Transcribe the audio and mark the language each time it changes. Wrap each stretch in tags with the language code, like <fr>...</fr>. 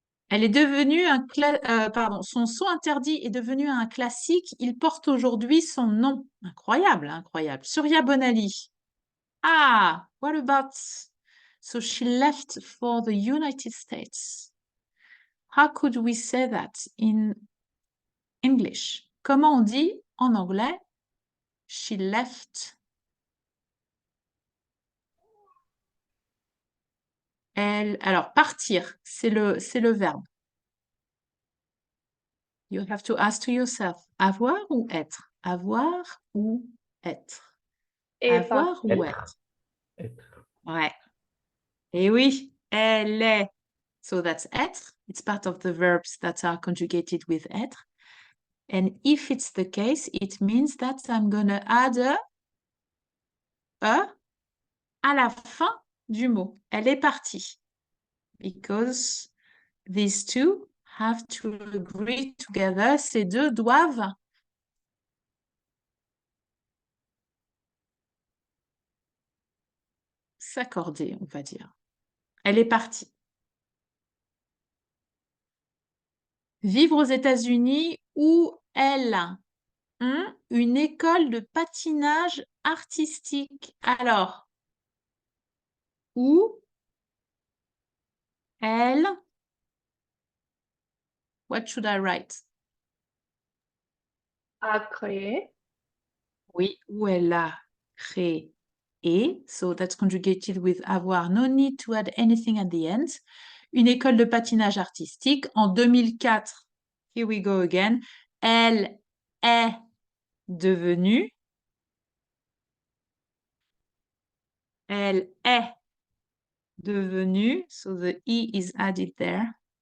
<fr>Elle est devenue son saut interdit est devenu un classique. Il porte aujourd'hui son nom. Incroyable, incroyable. Surya Bonali.</fr> <en>Ah, what about... So she left for the United States. How could we say that in English?</en> <fr>Comment on dit en anglais?</fr> <en>She left.</en> <fr>Alors, partir, c'est le verbe.</fr> <en>You have to ask to yourself,</en> <fr>avoir ou être? Avoir ou être? Et Avoir ou être? Être. Ouais. Et oui, elle est.</fr> <en>So that's</en> <fr>être.</fr> <en>It's part of the verbs that are conjugated with être. And if it's the case, it means that I'm going to add a</en> <fr>à la fin du mot. Elle est partie.</fr> <en>Because these two have to agree together.</en> <fr>Ces deux doivent s'accorder, on va dire. Elle est partie. Vivre aux États-Unis où elle a une école de patinage artistique. Alors, où elle...</fr> <en>What should I write?</en> <fr>a créé. Oui, où elle a créé.</fr> <en>So that's conjugated with avoir. No need to add anything at the end.</en> <fr>Une école de patinage artistique. En 2004,</fr> <en>here we go again,</en> <fr>elle est devenue. Elle est devenue.</fr> <en>So the E is added there.</en>